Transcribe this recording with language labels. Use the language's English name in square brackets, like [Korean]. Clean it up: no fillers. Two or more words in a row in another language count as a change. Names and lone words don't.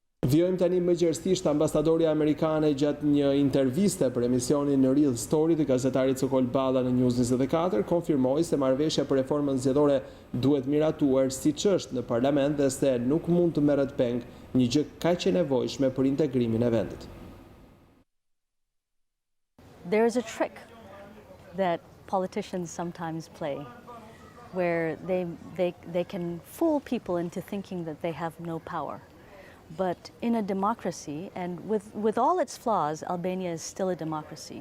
[Albanian] Vjojmë tani më gjerësisht ambasadori amerikane gjatë një interviste për emisionin në Real Story të gazetarit Sokol Balla në News 24 konfirmoi se marrëveshja për reformën zgjedhore duhet miratuar siç është në parlament dhe se nuk mund të merret peng një gjë kaq e nevojshme për integrimin e vendit. [English] There is a trick that politicians sometimes play where they can fool people into thinking that they have no power. But in a democracy, and with all its flaws, Albania is still a democracy.